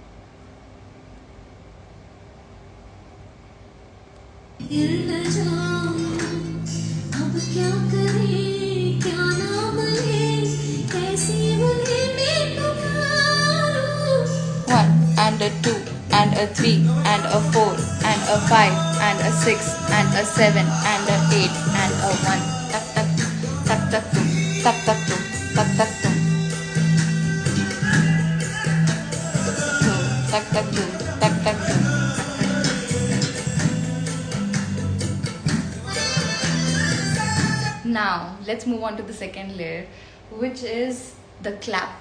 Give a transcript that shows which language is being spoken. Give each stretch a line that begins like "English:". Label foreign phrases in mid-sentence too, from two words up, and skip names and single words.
English: One and a 2 and a 3 and a 4 and a 5 and a 6 and a 7 and a 8 and a 1. Tak tak tak tak tum, tak tak tum, tak tak tum. Tak tak tum, tak tak tum. Now let's move on to the second layer, which is the clap.